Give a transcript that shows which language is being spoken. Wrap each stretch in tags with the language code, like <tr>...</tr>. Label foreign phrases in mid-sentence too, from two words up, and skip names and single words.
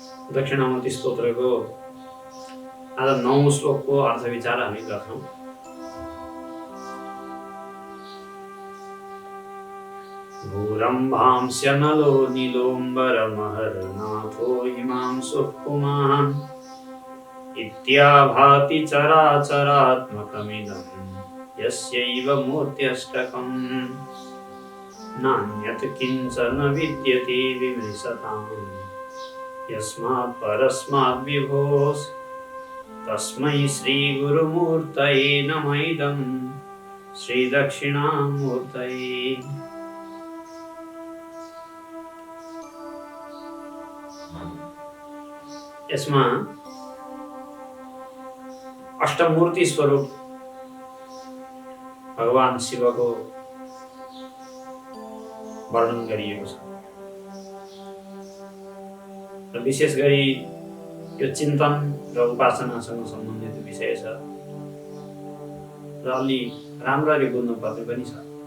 <ne>दक्षिणामूर्ति स्तोत्रको आज 9औं श्लोकको अर्थ विचार हामी गर्छौं।</ne> <sa>भूरम्भांस्य नलो नीलोऽम्बरमहर्नाथो हिमांशुः पुमान् इत्याभाति चराचरात्मकमिदं यस्यैव मूर्त्यष्टकम् नान्यत् किञ्चन विद्यते विमृशताम् यस्मात् परस्मात् विभोस् तस्मै श्रीगुरुमूर्तये नमः इदं श्रीदक्षिणामूर्तये।</sa> <ne>यसमा अष्टमूर्ति स्वरूप भगवान शिवको वर्णन गरिएको छ र विशेष गरी यो चिन्तन र उपासनासँग सम्बन्धित विषय छ र अलि राम्ररी बुझ्नु पर्ने पनि छ।</ne>